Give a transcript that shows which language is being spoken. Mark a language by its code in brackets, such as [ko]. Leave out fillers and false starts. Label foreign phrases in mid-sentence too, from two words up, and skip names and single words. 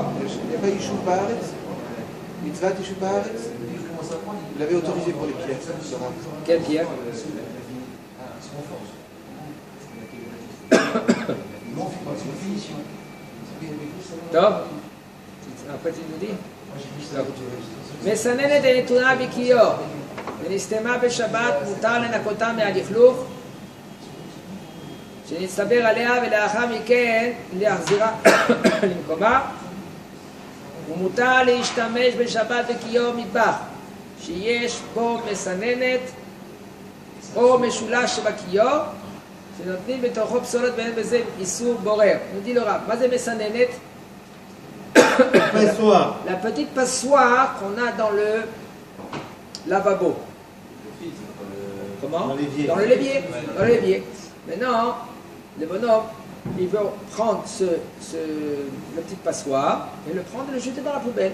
[fr] Il n'y a pas [he] ישוב בארץ. מצוות ישוב בארץ. [fr] Vous l'avez autorisé pour les pierres. Quelle pierre? טוב? après tu nous dis? [he] מסננת הנתונה בכיור ונסתמה בשבת מותר לנקותה מהלכלוך שנצטבר עליה ולאחר מכן להחזירה למקומה ומותר להשתמש בשבת בכיור מטבח שיש בו מסננת או משולש שבכיור שנותנים בתוכו פסולת ואין בזה איסור בורר. נגיד לו רב, מה זה מסננת? [fr] Passoire. La petite passoire qu'on a dans le lavabo. Comment? Dans l'évier. Dans le l'évier. Dans le l'évier. Maintenant, le bonhomme, il veut prendre la petite passoire et le prendre et le jeter dans la poubelle.